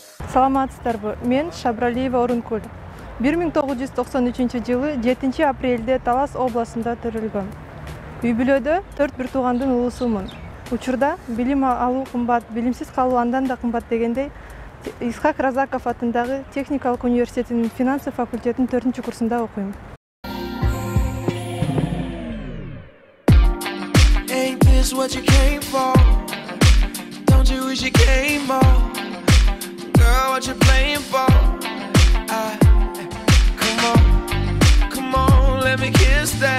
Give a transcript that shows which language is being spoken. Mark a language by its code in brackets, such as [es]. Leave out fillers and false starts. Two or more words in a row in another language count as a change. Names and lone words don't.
[ky] Саламатсыздарбы, мен Шабралиева Орункүл. 1993 жылы 7 апрелде Талас областында төрөлгөм. Үй-бүлөдө 4 бир туугандын улусумун. Учурда билим алуу кымбат, билимсиз калуу андан да кымбат дегендей, Исхак Разаков атындагы Техникалык университетинин финансы факультетинин 4-курсунда окуйм. [en] What you came for? Don't you wish you came more? Girl, what you playing for? Come on, let me kiss that.